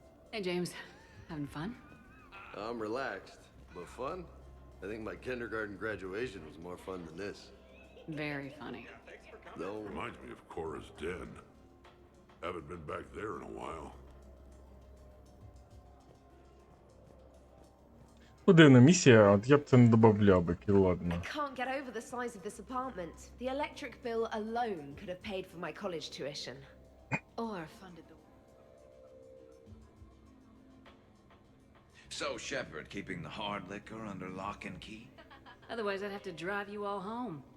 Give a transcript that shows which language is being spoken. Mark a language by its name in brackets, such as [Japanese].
[English] Hey, James. Having fun? I'm relaxed, but fun? I think my kindergarten graduation was more fun than this. Very funny. No. Reminds me of Cora's den. Haven't been back there in a while. [Ukrainian] Дивна місія, от я б це не добавляв би, ладно. [English] Can't get over the size of this apartment. The electric bill alone could have paid for my college tuition. Or funded the... So, Shepard, keeping the hard liquor under lock and key? Otherwise, I'd have to drive you all home.